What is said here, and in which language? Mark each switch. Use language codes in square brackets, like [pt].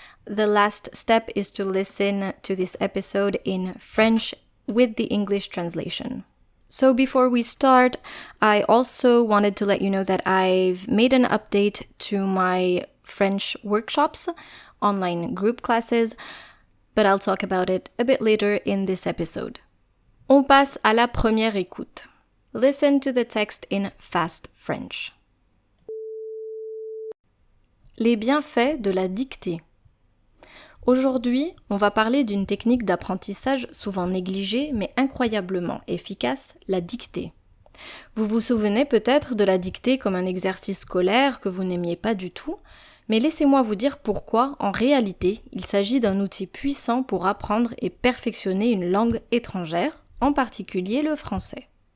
[en] The last step is to listen to this episode in French with the English translation. So before we start, I also wanted to let you know that I've made an update to my French workshops, online group classes, but I'll talk about it a bit later in this episode. [fr] On passe à la première écoute. [en] Listen to the text in fast French. [fr] Les bienfaits de la dictée. Aujourd'hui, on va parler d'une technique d'apprentissage souvent négligée mais incroyablement efficace, la dictée. Vous vous souvenez peut-être de la dictée comme un exercice scolaire que vous n'aimiez pas du tout, mais laissez-moi vous dire pourquoi, en réalité, il s'agit d'un outil puissant pour apprendre et perfectionner une langue étrangère, en particulier le français.